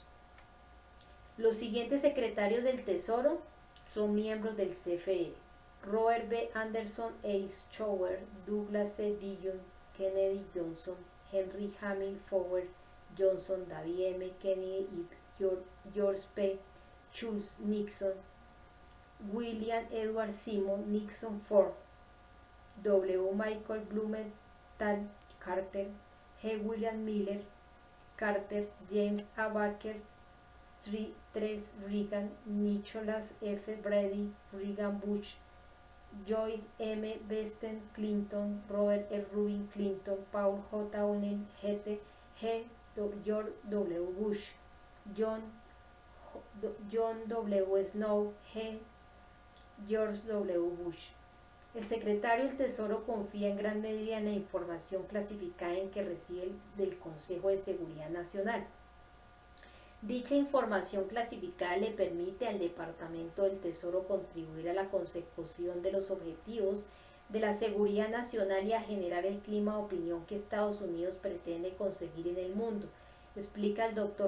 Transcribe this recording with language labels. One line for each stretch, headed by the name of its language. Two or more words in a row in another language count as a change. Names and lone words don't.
Spanish: Los siguientes secretarios del Tesoro son miembros del CFE: Robert B. Anderson, Eisenhower, Douglas C. Dillon, Kennedy Johnson, Henry Hamill Fowler Johnson, David M. Kennedy y George P. Schultz Nixon, William Edward Simon Nixon Ford, W. Michael Blumenthal Carter, G. William Miller Carter, James A. Baker III Reagan, Nicholas F. Brady Reagan Bush, Lloyd M. Best Clinton, Robert E. Rubin Clinton, Paul J. O'Neill G. George W. Bush, John W. Snow G. George W. Bush. El secretario del Tesoro confía en gran medida en la información clasificada en que recibe del Consejo de Seguridad Nacional. Dicha información clasificada le permite al Departamento del Tesoro contribuir a la consecución de los objetivos de la seguridad nacional y a generar el clima de opinión que Estados Unidos pretende conseguir en el mundo, explica el Dr.